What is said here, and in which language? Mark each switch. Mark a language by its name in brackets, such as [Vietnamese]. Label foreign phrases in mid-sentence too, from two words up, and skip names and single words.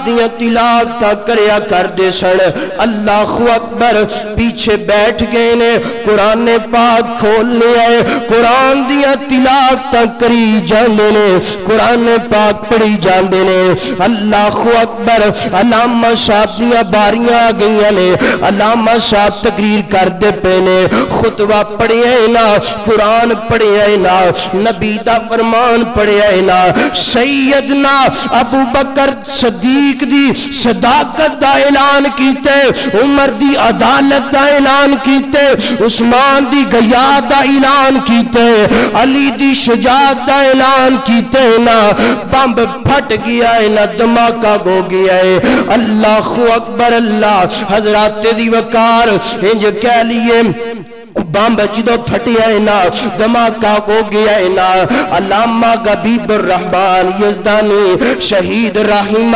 [Punjabi] دیا تلاوت کریا کردے سن [Arabic] اللہ اکبر [Punjabi] پیچھے بیٹھ گئے نے قرآن نے پاک کھول لیا ہے قرآن دیا تلاوت کری جاندے نے قرآن نے پاک پڑھی جاندے نے [Arabic] اللہ اکبر [Punjabi] علامہ صاحب دیا باریاں گئیاں نے علامہ صاحب تقریر کر دے پینے خطبہ پڑھے نا قرآن پڑھے نا نبی دا فرمان پڑھے نا سیدنا ابو بکر صدیق دی صداقت دا اعلان کیتے عمر دی عدالت دا اعلان کیتے عثمان دی غیاد دا اعلان کیتے علی دی شجاعت دا اعلان کیتے نا [Urdu] بمب پھٹ گیا ہے [Punjabi] نا دھماکہ ہو گیا ہے [Arabic] اللہ اکبر [Punjabi] اللہ حضرات دی وقار انج کہہ لیے بامب جدو پھٹی ہے نا [Urdu] دھماکہ ہو گیا ہے [Punjabi] نا علامہ حبیب الرحمن یزدانی شہید رحمہ